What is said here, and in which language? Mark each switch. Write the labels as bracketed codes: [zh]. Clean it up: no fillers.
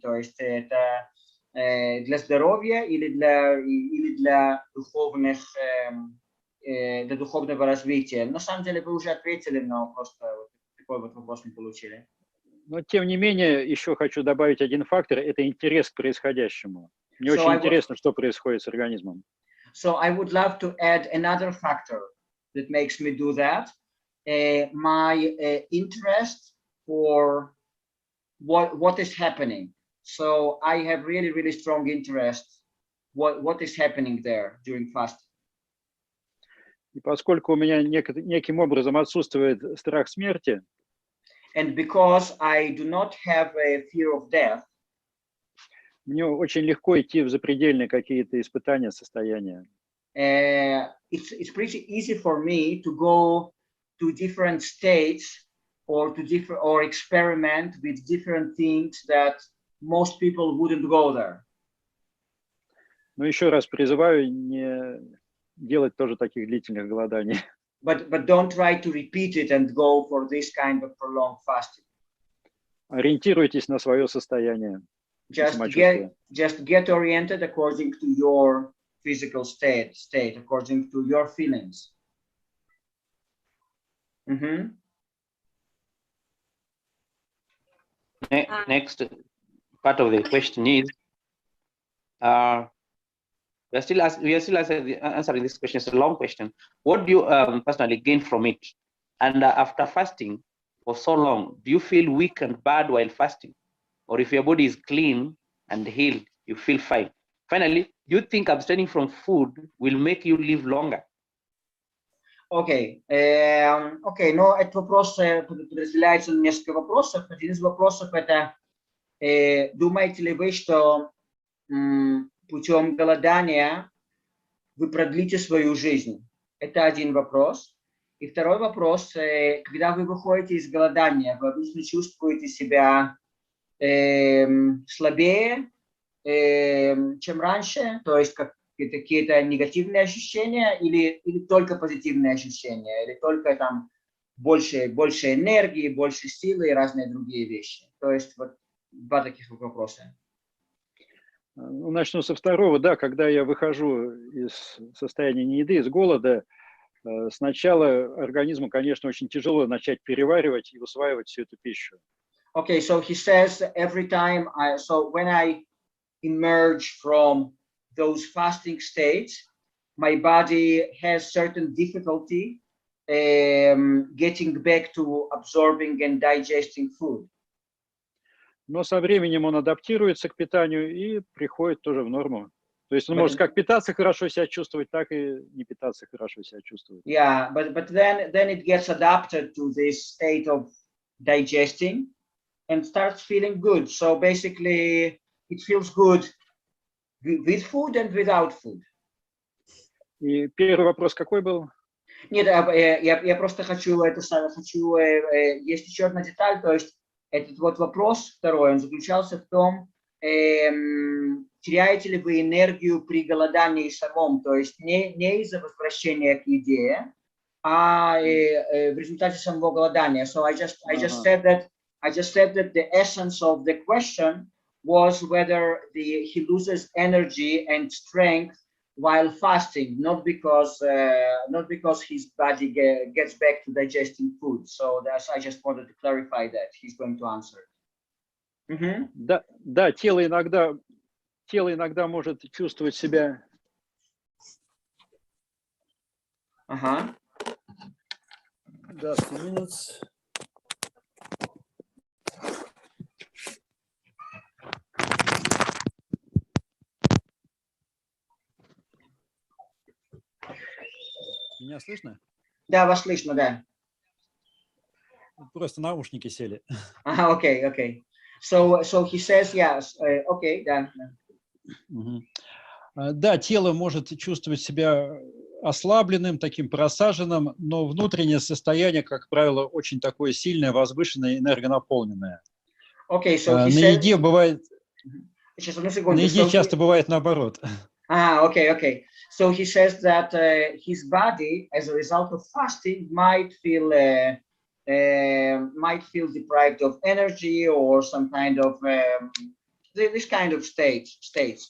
[ru] То есть это для здоровья или для духовного развития? На самом деле вы уже ответили, но просто вот такой вот вопрос не получили. Но тем не менее, еще хочу добавить один фактор – это интерес к происходящему. Мне очень интересно, что происходит с организмом. [en] So I would love to add another factor that makes me do that. My interest for what is happening. So I have really, really strong interest what is happening there during fasting. [ru] И поскольку у меня неким образом отсутствует страх смерти, [en] and because I do not have a fear of death, [ru] мне очень легко идти в запредельные какие-то испытания, состояния. [en] It's pretty easy for me to go to different states or experiment with different things that most people wouldn't go there. [ru] Но еще раз призываю не делать тоже таких длительных голоданий. [en] But don't try to repeat it and go for this kind of prolonged fasting. [ru] Ориентируйтесь на свое состояние. [en] Just get oriented according to your physical state, according to your feelings. Next part of the question is, we are still answering this question. It's a long question. What do you personally gain from it? And after fasting for so long, do you feel weak and bad while fasting? Or if your body is clean and healed, you feel fine? Finally, do you think abstaining from food will make you live longer? [ru] Окей, но этот вопрос подразделяется на несколько вопросов. Один из вопросов это, думаете ли вы, что путем голодания вы продлите свою жизнь? Это один вопрос. И второй вопрос, когда вы выходите из голодания, вы обычно чувствуете себя слабее, чем раньше, то есть какие-то негативные ощущения или только позитивные ощущения, или только там больше энергии, больше силы и разные другие вещи. То есть вот два таких вопроса. Ну, начну со второго. Да, когда я выхожу из состояния нееды, из голода, сначала организму, конечно, очень тяжело начать переваривать и усваивать всю эту пищу. Okay, so he says every time when I emerge from those fasting states, my body has certain difficulty getting back to absorbing and digesting food. Но со временем он адаптируется к питанию и приходит тоже в норму. То есть он может как питаться хорошо себя чувствовать, так и не питаться хорошо себя чувствовать. [en] Yeah, but then it gets adapted to this state of digesting and starts feeling good. So basically, it feels good with food and without food. [ru] И первый вопрос какой был? Нет, я просто хочу, есть еще одна деталь, то есть этот вот вопрос второй, он заключался в том, теряете ли вы энергию при голодании самом, то есть не из-за возвращения к еде, а в результате самого голодания. [en] So I just said that the essence of the question was whether he loses energy and strength while fasting, not because his body gets back to digesting food. So I just wanted to clarify that. He's going to answer. [ru] Да, тело иногда тело иногда может чувствовать себя... Ага. [en] Just a minute. [ru] Меня слышно? Да, вас слышно, да. Просто наушники сели. [en] Ага, okay, okay. So he says yes. Okay, да. [ru] Да, тело может чувствовать себя ослабленным, таким просаженным, но внутреннее состояние, как правило, очень такое сильное, возвышенное, энергонаполненное. [en] Okay, so he [ru] На [en] says... [ru] еде бывает... Сейчас, одну секунду. На еде часто бывает наоборот. [en] Okay, okay. So he says that his body, as a result of fasting, might feel deprived of energy or some kind of this kind of states.